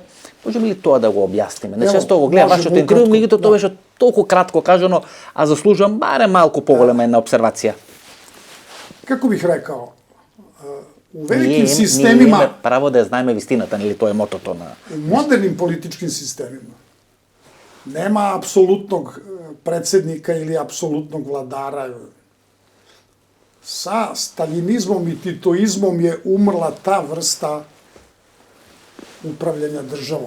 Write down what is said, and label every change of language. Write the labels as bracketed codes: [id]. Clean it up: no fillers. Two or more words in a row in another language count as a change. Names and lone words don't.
[mk] Може ли тоа да го објасниме? Не често го гледам вашето интервју, меѓутоа тоа беше толку кратко кажано, а заслужувам барем малку поголема една обсервација. [sr] Како бих рекао, u velikim sistemima... [mk] Ние имаме право да знаеме вистината, нели тоа е мотото на... [sr] U modernim političkim sistemima nema apsolutnog predsednika ili apsolutnog vladara. sa staljinizmom i titoizmom je umrla ta vrsta upravljanja državom.